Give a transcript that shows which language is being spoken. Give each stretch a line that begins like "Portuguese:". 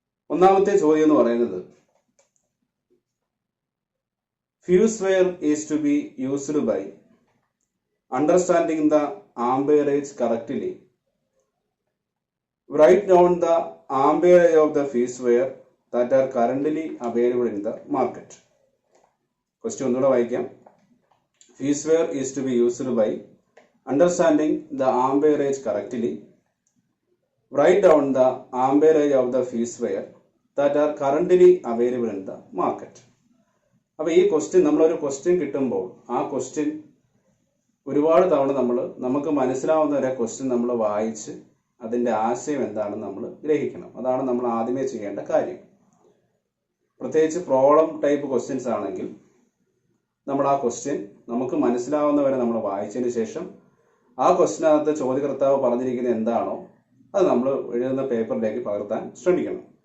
Malayalam: ഒന്നാമത്തെ ചോദ്യം എന്ന് പറയുന്നത്,
English: Fuse wire is to be used by understanding the amperage correctly. Right down the amperage of the fuse wire that are currently available in the market. Question
Malayalam: ഒന്നുകൂടെ വായിക്കാം.
English: Fuse wire is to be used by understanding the amperage correctly. Write down the amperage of the fuse wire that are currently available in the market.
Malayalam: അപ്പോൾ ഈ നമ്മളൊരു question കിട്ടുമ്പോൾ ആ question ഒരുപാട് തവണ നമുക്ക് മനസ്സിലാവുന്ന ഒരു ക്വസ്റ്റ്യൻ നമ്മൾ വായിച്ച് അതിൻ്റെ ആശയം എന്താണെന്ന് നമ്മൾ ഗ്രഹിക്കണം. അതാണ് നമ്മൾ ആദ്യമേ ചെയ്യേണ്ട കാര്യം. പ്രത്യേകിച്ച് പ്രോബ്ലം ടൈപ്പ് ക്വസ്റ്റ്യൻസ് ആണെങ്കിൽ നമ്മൾ ആ ക്വസ്റ്റ്യൻ നമുക്ക് മനസ്സിലാവുന്നവരെ നമ്മൾ വായിച്ചതിന് ശേഷം ആ ക്വസ്റ്റ്യനകത്ത് ചോദ്യകർത്താവ് പറഞ്ഞിരിക്കുന്നത് എന്താണോ അത് നമ്മൾ എഴുതുന്ന പേപ്പറിലേക്ക് പകർത്താൻ ശ്രമിക്കണം.